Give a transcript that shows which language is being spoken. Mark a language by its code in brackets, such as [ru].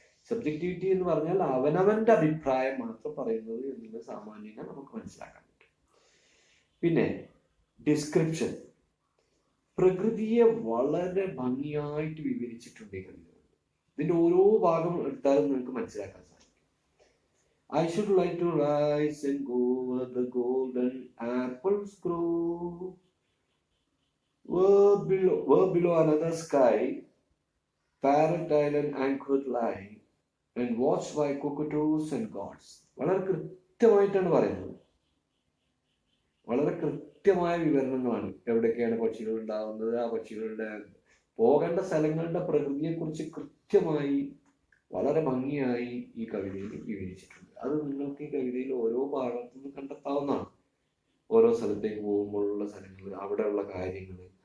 [ml] Subjectivity എന്ന് പറഞ്ഞാൽ അവനവന്റെ അഭിപ്രായം മാത്രം പറയുന്നത് എന്നുള്ള സാമാന്യം നമുക്ക് മനസ്സിലാക്കാൻ പറ്റും. പിന്നെ ഡിസ്ക്രിപ്ഷൻ, പ്രകൃതിയെ വളരെ ഭംഗിയായിട്ട് വിവരിച്ചിട്ടുണ്ട് ഈ കവിതകൾ. ഇതിന്റെ ഓരോ ഭാഗം എടുത്താലും നിങ്ങൾക്ക് മനസ്സിലാക്കാൻ സാധിക്കും. [en] I should like to rise and go where the golden apples grow, where below another sky, parrot island anchored lie, and watched by cockatoos and gods. [ml] വളരെ കൃത്യമായിട്ടാണ് പറയുന്നത്, വളരെ കൃത്യമായ വിവരണങ്ങളാണ്. എവിടെയൊക്കെയാണ് പക്ഷികൾ ഉണ്ടാകുന്നത്, ആ പക്ഷികളുടെ പോകേണ്ട സ്ഥലങ്ങളുടെ പ്രകൃതിയെക്കുറിച്ച് കൃത്യമായി വളരെ ഭംഗിയായി ഈ കവിതയിൽ വിവരിച്ചിട്ടുണ്ട്. അത് നിങ്ങൾക്ക് ഈ കവിതയിൽ ഓരോ ഭാഗത്തു നിന്ന് കണ്ടെത്താവുന്നതാണ്. ഓരോ സ്ഥലത്തേക്ക് പോകുമ്പോഴുള്ള സ്ഥലങ്ങൾ, അവിടെയുള്ള കാര്യങ്ങൾ.